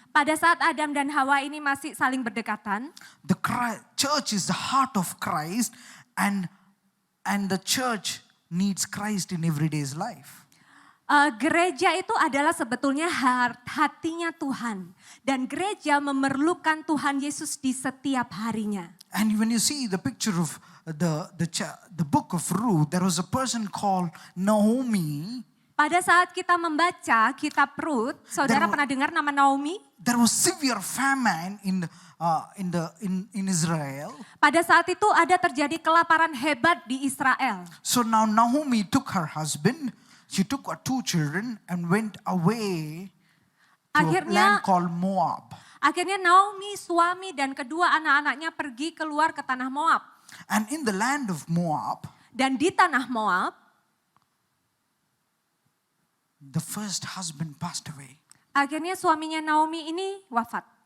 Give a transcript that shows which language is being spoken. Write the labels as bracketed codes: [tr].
[id] Pada saat Adam dan Hawa ini masih saling berdekatan, [en] The church is the heart of Christ and the church needs Christ in everyday's life. [id] gereja itu adalah sebetulnya hatinya Tuhan. Dan gereja memerlukan Tuhan Yesus di setiap harinya. [en] And when you see the picture of the book of Ruth, there was a person called Naomi. [id] Pada saat kita membaca kitab Rut, saudara pernah dengar nama Naomi? [en] There was severe famine in Israel. [id] Pada saat itu ada terjadi kelaparan hebat di Israel. [en] So now Naomi took her husband, she took her 2 children and went away to a land called Moab. [id] Akhirnya Naomi, suami dan kedua anak-anaknya pergi keluar ke tanah Moab. [en] And in the land of Moab, [id] Dan di tanah Moab, [en] the first husband passed away. [id] akhirnya suaminya Naomi ini wafat.